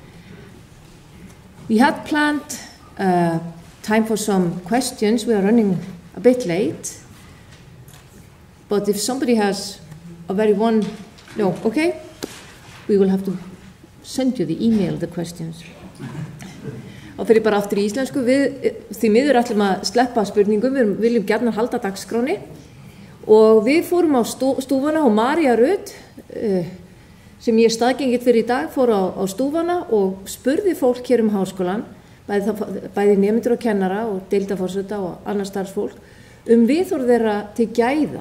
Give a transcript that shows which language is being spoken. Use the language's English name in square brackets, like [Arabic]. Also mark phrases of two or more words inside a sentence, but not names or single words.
[English] We had planned time for some questions. We are running a bit late. But if somebody has a very okay, we will have to send you the email, the questions. [Icelandic] Og fyrir bara aftur í íslensku, við því miður ætlum að sleppa spurningum, við viljum gjarnan halda dagskráni. Og við fórum á stúfana og María Rut, sem ég staðgengið fyrir í dag, fór á stúfana og spurði fólk hér háskólan, bæði nemendur og kennara og deildarforseta og annað starfsfólk, viðhorf þeirra til gæða.